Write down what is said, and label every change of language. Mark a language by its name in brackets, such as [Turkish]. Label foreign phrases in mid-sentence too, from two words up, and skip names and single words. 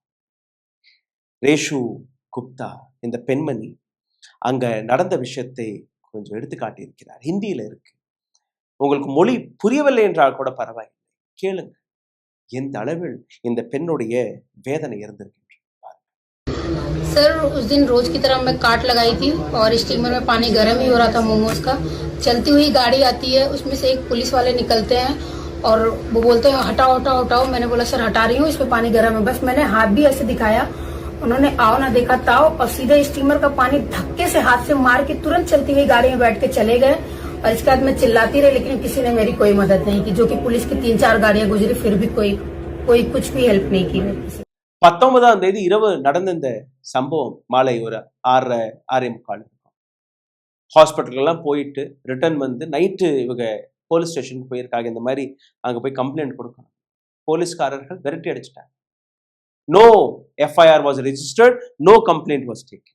[Tamil] ரேஷு குப்தா இந்த பெண்மணி அங்க நடந்த விஷயத்தை கொஞ்சம் எடுத்துக்காட்டி இருக்கிறார். ஹிந்தியில இருக்கு. உங்களுக்கு மொழி புரியவில்லை என்றால் கூட பரவாயில்லை, கேளுங்க எந்த அளவில் இந்த பெண்ணுடைய வேதனை இருந்திருக்கு. [Hindi] सर उस दिन रोज की तरह मैं काट लगाई थी और स्टीमर में पानी गर्म ही हो रहा था मोमोज का। चलती हुई गाड़ी आती है, उसमें से एक पुलिस वाले निकलते हैं और वो बोलते हैं हटाओ हटाओ हटाओ। मैंने बोला सर हटा रही हूँ, इसमें पानी गर्म है। बस मैंने हाथ भी ऐसे दिखाया, उन्होंने आओ ना देखा ताओ और सीधे स्टीमर का पानी धक्के से हाथ से मार के तुरंत चलती हुई गाड़ी में बैठ के चले गए। और इसके बाद मैं चिल्लाती रही, लेकिन किसी ने मेरी कोई मदद नहीं की। जो कि पुलिस की 3-4 गाड़ियां गुजरी, फिर भी कोई कुछ भी हेल्प नहीं की मेरी। [Tamil] 19ஆம் தேதி இரவு நடந்த இந்த சம்பவம் மாலை ஒரு 6:45 ஹாஸ்பிட்டல்லாம் போயிட்டு ரிட்டர்ன் வந்து நைட்டு இவங்க போலீஸ் ஸ்டேஷனுக்கு போயிருக்காங்க. இந்த மாதிரி அங்க போய் கம்ப்ளைண்ட் கொடுக்கணும். போலீஸ்காரர்கள் விரட்டி அடிச்சிட்டாங்க. [English] No FIR was registered, no complaint was taken.